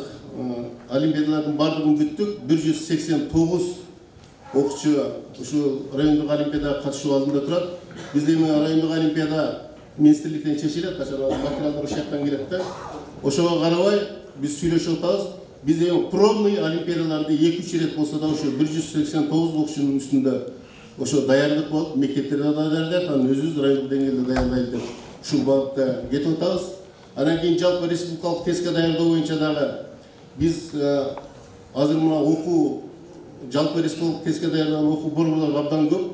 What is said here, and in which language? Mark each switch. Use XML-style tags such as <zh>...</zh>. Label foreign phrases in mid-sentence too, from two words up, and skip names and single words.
<ky>Олимпиадалардын бардыгын бүттүк. 189 окуучу ушу райондук олимпиадага катышуу алдында турат. Биз эми райондук олимпиада министрликтен чечилет, качан материалдар ошол жактан келет да. Ошого карабай биз сүйлөшүп атабыз. Biz provный олимпиадаларды 2-3 рет болса да ошо 189 окуучунун үстүндө ошо даярдык болуп, мектептерде даярдайт, анан өзүбүз райондук деңгээлде даярдайлы деп ушул багытта кетип атабыз. Анан кийин жалпы республикалык тестке даярдоо боюнча дагы биз азыр мына окуу жалпы республикалык тестке даярдаган окуу борборлору абдан көп.</ky>